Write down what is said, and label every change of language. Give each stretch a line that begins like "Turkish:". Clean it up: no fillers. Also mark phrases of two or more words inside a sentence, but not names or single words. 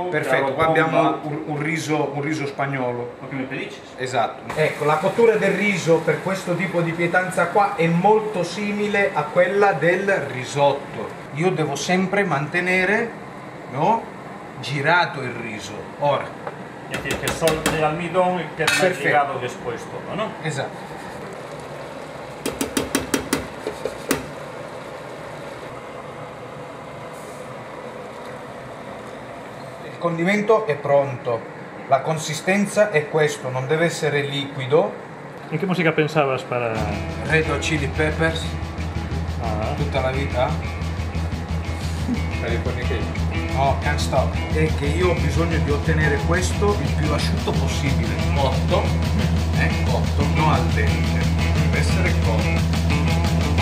Italian: Perfetto, qua abbiamo un riso spagnolo. Lo che mi dici? Esatto. Ecco, la cottura del riso per questo tipo di pietanza qua è molto simile a quella del risotto. Io devo sempre mantenere, no, girato il riso. Ora.
Spanish: Es decir, que solte el almidón y queda llegado después todo, ¿no?
Italian: Esatto. Il condimento è pronto, la consistenza è questo, non deve essere liquido.
Spanish: ¿En qué música pensabas para...?
Italian: Red Hot Chili Peppers, tutta la vita. No, Can't Stop. È che io ho bisogno di ottenere questo il più asciutto possibile, cotto, non al dente, deve essere cotto.